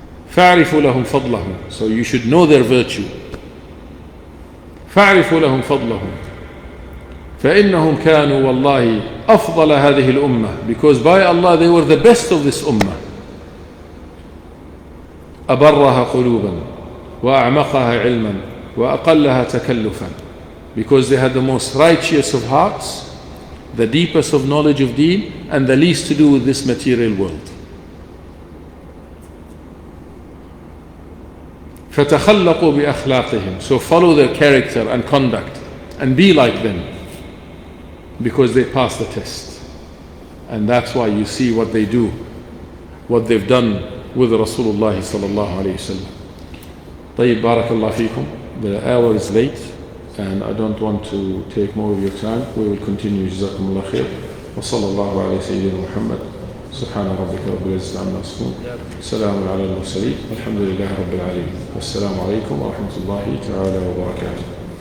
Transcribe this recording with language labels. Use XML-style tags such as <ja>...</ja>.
<ar>فَاعْرِفُوا لَهُمْ فَضْلَهُمْ.</ar> <en>So you should know their virtue.</en> <ar>فَاعْرِفُوا لَهُمْ فَضْلَهُمْ فَإِنَّهُمْ كَانُوا وَاللَّهِ أَفْضَلَ هَذِهِ الْأُمَّةِ.</ar> <en>Because by Allah, they were the best of this ummah.</en> <ar>أبرها قلوبا وأعمقها علما وأقلها تكلفا.</ar> <en>Because they had the most righteous of hearts, the deepest of knowledge of deen, and the least to do with this material world.</en> <ar>فَتَخَلَّقُوا بِأَخْلَاقِهِمْ.</ar> <en>So follow their character and conduct and be like them, because they pass the test. And that's why you see what they do, what they've done with Rasulullah sallallahu alayhi wasallam.</en> <ar>طيب, barakallah fikum.</ar> <en>The hour is late and I don't want to take more of your time. We will continue.</en> <ar>جزاكم الله خير. وصلى الله على سيدنا محمد. سبحان ربك رب العزة عما يصفون. سلام على المرسلين. الحمد لله رب العالمين. والسلام عليكم ورحمة الله تعالى وبركاته.</ar>